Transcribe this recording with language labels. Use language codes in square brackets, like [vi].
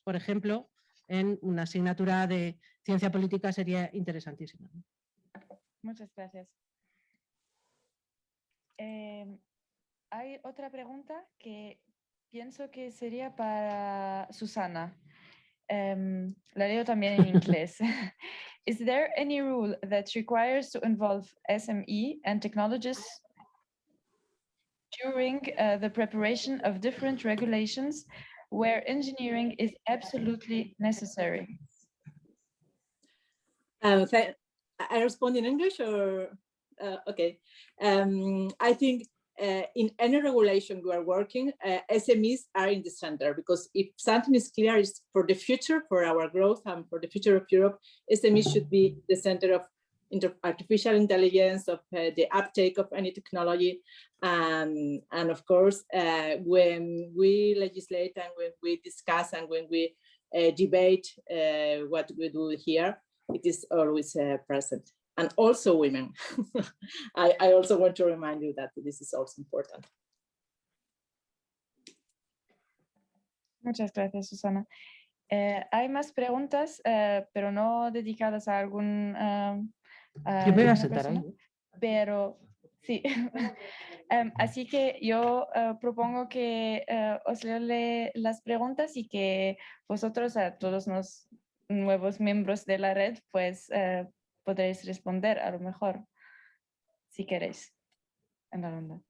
[es] Por ejemplo, en una asignatura de ciencia política sería interesantísima. Muchas gracias. Hay otra pregunta que pienso que sería para Susana. La leo también en inglés. [en] Is there any rule that requires to involve SME and technologists during the preparation of different regulations where engineering is absolutely necessary? I respond in English or okay. I think in any regulation we are working, SMEs are in the center, because if something is clear, is for the future, for our growth and for the future of Europe, SMEs should be the center of artificial intelligence, of the uptake of any technology. And of course, when we legislate and when we discuss and when we debate what we do here, it is always present. And also women. I also want to remind you that this is also important. [es] Muchas gracias, Susana. Hay más preguntas, pero no dedicadas a algún... Yo me voy a alguna sentar ahí. persona, pero sí. Así que yo propongo que os leo las preguntas y que vosotros, a todos los nuevos miembros de la red, pues podréis responder a lo mejor, si queréis, en la ronda.